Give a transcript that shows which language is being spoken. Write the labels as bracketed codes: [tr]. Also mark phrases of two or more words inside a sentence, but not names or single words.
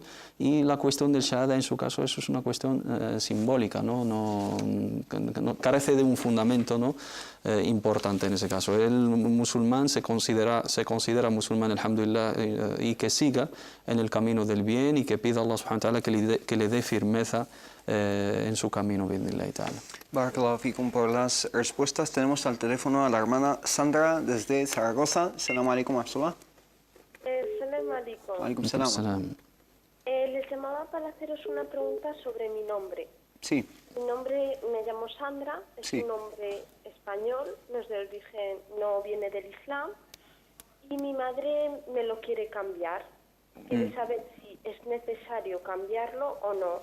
[es] Y la cuestión del shahada, en su caso, eso es una cuestión simbólica, ¿no? No carece de un fundamento, ¿no? Importante en ese caso. El musulmán se considera musulmán, alhamdulillah, y que siga en el camino del bien y que pida a [ar] الله سبحانه وتعالى [es] que le dé firmeza en su camino, [ar] بإذن الله تعالى. بارك الله فيكم [es] por las respuestas. Tenemos al teléfono a la hermana Sandra desde Zaragoza. [ar] السلام عليكم ورحمة الله. سلام عليكم. وعليكم السلام. [es] Les llamaba para haceros una pregunta sobre mi nombre. Sí. Mi nombre, me llamo Sandra, es Sí. un nombre español, no es de origen, no viene del Islam, y mi madre me lo quiere cambiar. Quiere saber si es necesario cambiarlo o no.